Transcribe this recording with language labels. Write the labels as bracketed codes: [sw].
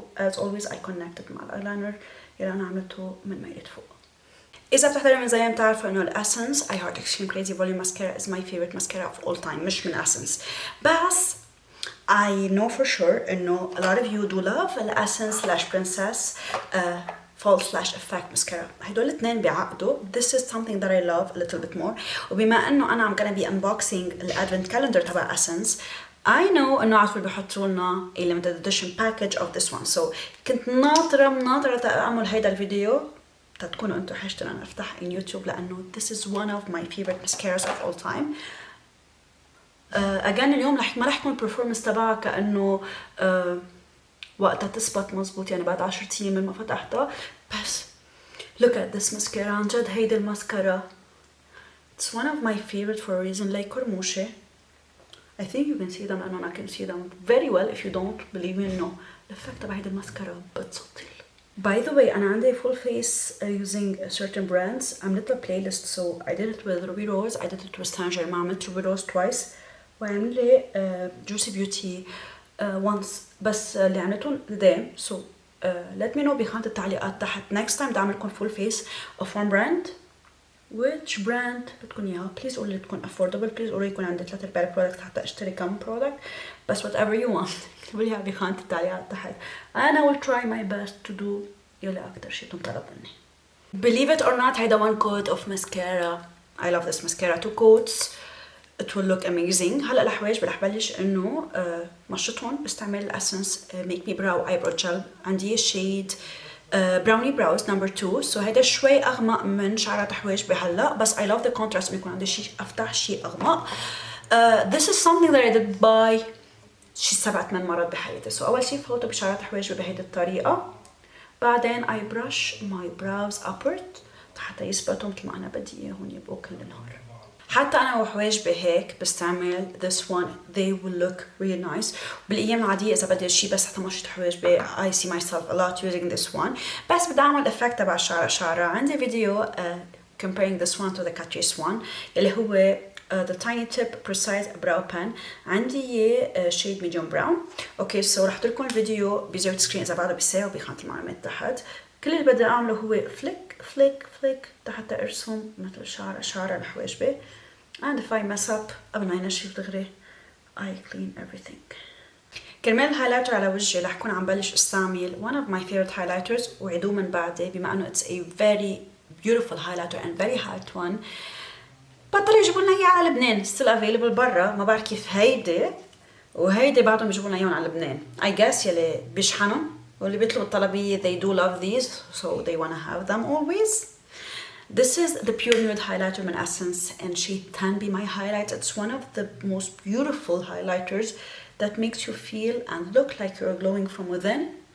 [en] as always I connected [ar] مع الايلاينر اللي انا عملته من ميلة فوق. إذا بتحضري من زمان بتعرفوا إنه الأسنس [en] I Heart Extreme Crazy Volume Mascara is my favorite mascara of all time [ar] مش من أسنس بس [en] I know for sure إنه a lot of you do love الأسنس / Princess [ar] false lash effect mascara. هدول الاثنين بيعقدوا. [en] This is something that I love a little bit more. [ar] وبما انه انا [en] I'm gonna be unboxing [ar] الادفنت كالندر تبع [en] Essence, I know [ar] انه عارفين بيحطوا لنا [en] a limited edition package of this one. So [ar] كنت ناطرة اعمل هيدا الفيديو تكونوا انتم حاجتنا انا افتح اليوتيوب لانه [en] this is one of my favorite mascaras of all time. [ar] again اليوم ما رح يكون البرفورمانس تبعها كانه وقتها تثبت مزبوط يعني بعد 10 ايام من ما فتحتها. [en] بس look at this mascara. [ar] عن جد هيدي الماسكارا [en] it's one of my favorite for a reason. like كرموشة. I think you can see them and I can see them very well. If you don't believe me, no. [ar] الإفكت تبع هيدي الماسكارا بتسطل. [en] By the way, [ar] أنا عندي [en] full face using certain brands. [ar] عملت لها [en] playlist, so I did it with Ruby Rose, I did it with Tangerine. [ar] ما عملت [en] Ruby Rose twice. [ar] وعمل لي Juicy Beauty once. بس اللي عملتهم قدام. [en] So let me know [ar] بخانة التعليقات تحت. [en] Next time [ar] بدي أعملكم [en] full face of one brand. Which brand [ar] بدكم إياها؟ Please قولوا لي تكون affordable. Please قولوا لي يكون عندي 3-4 products حتى أشتري كم product. [en] بس whatever you want. [ar] اكتبوا لي بخانة التعليقات تحت. [en] And I will try my best to do [ar] يلي أكتر شيء طلب مني. [en] Believe it or not, هيدا one coat of mascara. I love this mascara. 2 coats. It will look amazing. [ar] هلا الحوايج رح بلش انه مشطهم باستعمال الاسنس Make Me Brow Eyebrow Gel. [en] عندي shade Brownie Brows number 2. [ar] so هيدا شوي اغمق من شعرات حوايج بهلا بس [en] I love the contrast [ar] انه يكون عندي شيء افتح شيء اغمق. [en] This is something that I did buy [ar] شي 7-8 مرات بحياتي. so اول شيء فوته بشعرات حواجبي بهيدي الطريقه. بعدين [en] I brush my brows upward [ar] حتى يثبتوا مثل ما انا بدي اياهم يبقوا كل النهار. حتى انا وحواجبي هيك بستعمل [en] this one. they will look really nice. [ar] بالايام العاديه اذا بدي شيء بس حتى مشط حواجبي [en] I see myself a lot using this one. [ar] بس بدي اعمل افكت تبع شعره. عندي فيديو [en] comparing this one to the Catrice one [ar] اللي هو [en] the tiny tip precise brow pen. [ar] عندي اياه shade medium brown. اوكي سو رح اترككم الفيديو بزاوية سكرين اذا بعده بيساوي بخانة المعلومات تحت. كل اللي بدي اعمله هو فليك حتى ارسم مثل شعر الحواجبي. [en] and if I mess up [ar] قبل ما ينشف دغري [en] I clean everything. [ar] كرمال الهايلايتر على وجهي رح كون عم بلش استعمل [en] one of my favorite highlighters [ar] وعدوه من بعدي بما انه [en] it's a very beautiful highlighter and very hot one. [ar] بطلوا يجيبوا لنا اياه على لبنان. [en] still available برا. [ar] ما بعرف كيف هيدي وهيدي بعدهم يجيبوا لنا اياهم على لبنان. [en] I guess [ar] يلي بيشحنهم واللي بيطلبوا الطلبية [en] they do love these so they wanna have them always. This is the Pure Nude highlighter من Essence and shade 10 be my highlight. It's one of the most beautiful highlighters that makes you feel and look like you're glowing from within.